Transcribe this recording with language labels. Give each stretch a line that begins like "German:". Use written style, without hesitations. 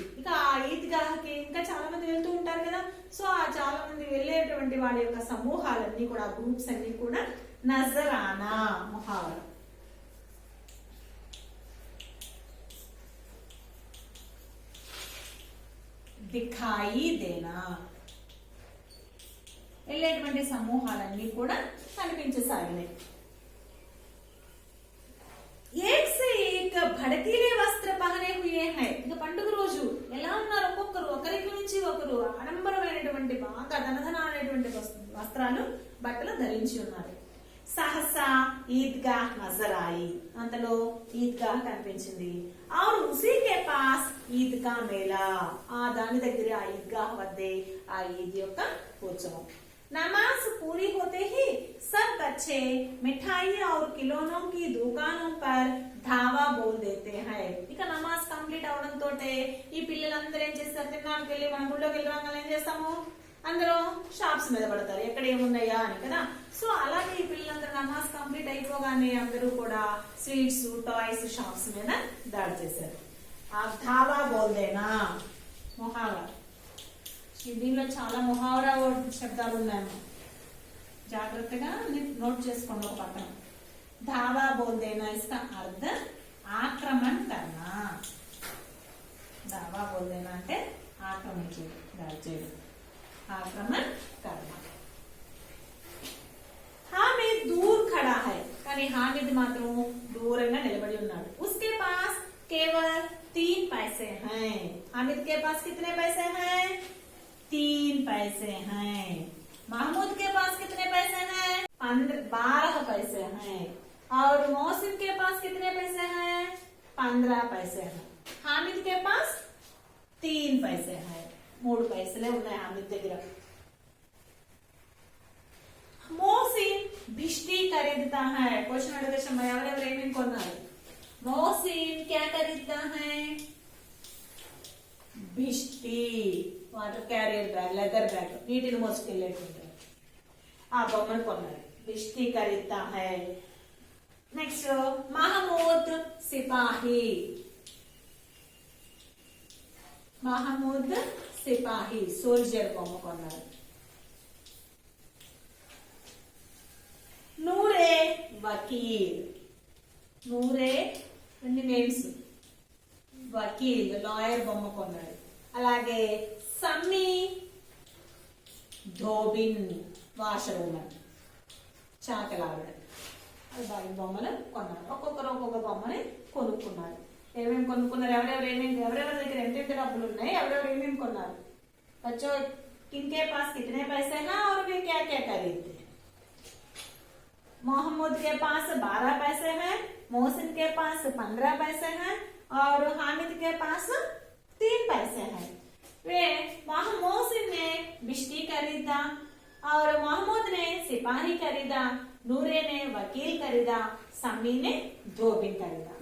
Telugu: ఇక ఆ ఈద్గాహకి ఇంకా చాలా మంది వెళ్తూ ఉంటారు కదా, సో ఆ చాలా మంది వెళ్ళేటువంటి వాళ్ళ యొక్క సమూహాలన్నీ కూడా, గ్రూప్స్ అన్ని కూడా
Hindi: నజర్ ఆనా
Telugu: ముహావరా.
Hindi: దిఖాయి దేనా,
Telugu: వెళ్ళేటువంటి సమూహాలన్నీ కూడా కనిపించసాగినాయి.
Hindi: एक से एक भड़कीले वस्त्र पहने हुए हैं.
Telugu: ఇక పండుగ రోజు ఎలా ఉన్నారు ఒక్కొక్కరు, ఒకరికి నుంచి ఒకరు ఆడంబరమైనటువంటి బాగా ధనధనాలైనటువంటి వస్త్రాలు, బట్టలు ధరించి ఉన్నారు.
Hindi: సహసా ఈద్గా నజరాయి,
Telugu: అంతలో ఈద్గా కనిపించింది.
Hindi: और उसी के पास ईद का मेला,
Telugu: ఆ దాని దగ్గర ఆ ఈద్గా వద్దే ఆ ఈద్ యొక్క ఉత్సవం.
Hindi: नमाज पूरी होते ही सब बच्चे मिठाई और खिलौनों की दुकानों पर धावा बोल देते हैं.
Telugu: ఇక నమాజ్ కంప్లీట్ అవడం తోటే ఈ పిల్లలందరూ ఏం చేస్తారు, తిన్నానికి వెళ్ళి మన గుళ్ళోకి వెళ్ళి రాగానే ఏం చేస్తాము, అందరూ షాప్స్ మీద పడతారు ఎక్కడ ఏమున్నాయా అని కదా. సో అలాగే ఈ పిల్లలందరూ నమాజ్ కంప్లీట్ అయిపోగానే అందరూ కూడా స్వీట్స్, టాయ్స్ షాప్స్ మీద దాడి చేశారు. ఆ
Hindi: ధావా బోల్దేనా
Telugu: మొహావరా. దీనిలో చాలా ముహావరా శబ్దాలు ఉన్నాయి, జాగ్రత్తగా నోట్ చేసుకోండి ఒక పక్కన.
Hindi: ధావా బోల్దేనా ఇస్కా అర్థ ఆక్రమణ కర్నా.
Telugu: ధావా బోల్దేనా అంటే ఆక్రమించేది, దాడి చేయడం,
Hindi: ఆక్రమణ కర్నా. హామిద్ దూర్ ఖడా హై,
Telugu: కానీ హామిద్ మాత్రం దూరంగా నిలబడి ఉన్నాడు.
Hindi: ఉస్కే పాస్ కేవల్ 3 पैसे हैं. हामिद के पास कितने पैसे हैं? 3 पैसे हैं. महमूद के पास कितने पैसे हैं? 12 पैसे हैं. और मोहसिन के पास कितने पैसे हैं? 15 पैसे हैं. हामिद के पास 3 पैसे हैं.
Telugu: 3 पैसे ఉన్నాయి హామిద్ దగ్గర.
Hindi: मोहसिन भिष्टी खरीदता है.
Telugu: క్వశ్చన్ అడిగే సమయం ఎవరెవరు ఏమేమి కొన్నారు?
Hindi: मोहसिन क्या खरीदता है?
Telugu: भिष्टी, water carrier bag, leather bag, నీటిని మోసుకెళ్ళేటువంటి ఆ బొమ్మను కొన్నాడు.
Hindi: భిష్టి ఖరీదతా high. Next Mahmood సిపాహి.
Telugu: Mahmood సిపాహి soldier బొమ్మ కొన్నాడు. నూరే వకీల్. నూరే అన్ని నేమ్స్. వకీల్ లాయర్ బొమ్మ కొన్నాడు. అలాగే సమ్మి ధోబిన్ వాషర్ ఉమెన్, చాకలావిడ. అది బొమ్మలు కొన్నారు. ఒక్కొక్కరు ఒక్కొక్క బొమ్మని కొనుక్కున్నారు. ఏమేమి కొనుక్కున్నారు, ఎవరెవరి దగ్గర ఎంతెంత డబ్బులు ఉన్నాయి, ఎవరెవరు ఏమేమి కొన్నారు.
Hindi: బచ్చో किनके पास कितने पैसे हैं और वे क्या क्या खरीदते हैं? मोहम्मद के पास 12 पैसे हैं, मोहसिन के पास 15 पैसे हैं और हामिद के पास 3 पैसे हैं. वे मोहसिन ने बिश्ती खरीदा और मोहम्मद ने सिपाही खरीदा, नूरे ने वकील खरीदा, समी ने धोबी खरीदा.